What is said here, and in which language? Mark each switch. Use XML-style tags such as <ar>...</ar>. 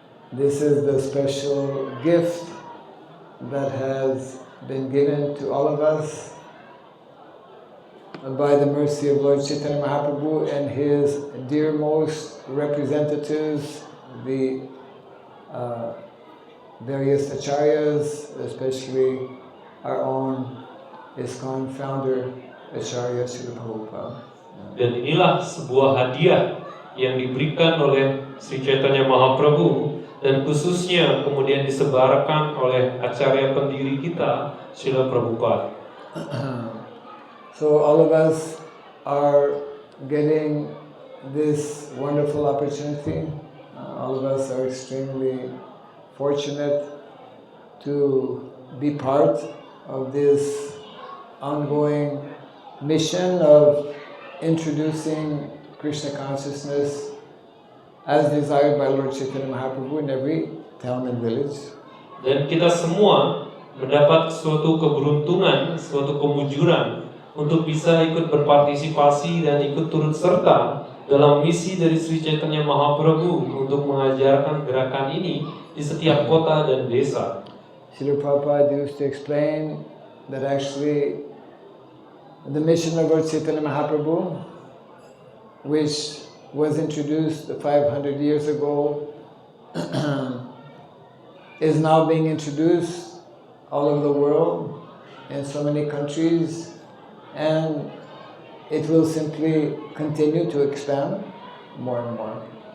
<en>This is the special gift that has been given to all of us by the mercy of Lord Chaitanya Mahaprabhu and his dearmost representatives, the various acharyas, especially our own ISKCON founder, Acharya Srila Prabhupada.</en> <id>Dan inilah sebuah hadiah yang diberikan oleh Sri Chaitanya Mahaprabhu dan khususnya kemudian disebarkan oleh acarya pendiri kita, Srila Prabhupada.</id> <en>So all of us are getting this wonderful opportunity. All of us are extremely fortunate to be part of this ongoing mission of introducing Krishna consciousness as desired by Lord Chaitanya Mahaprabhu in every town and village.</en> <id>Dan kita semua mendapat suatu keberuntungan, suatu kemujuran untuk bisa ikut berpartisipasi dan ikut turut serta dalam misi dari Sri Chaitanya Mahaprabhu untuk mengajarkan gerakan ini di setiap kota dan desa.</id> <en>Srila Prabhupada used to explain that actually the mission of Lord Chaitanya Mahaprabhu, which was introduced 500 years ago, is now being introduced all over the world in so many countries, and it will simply continue to expand more and more.</en>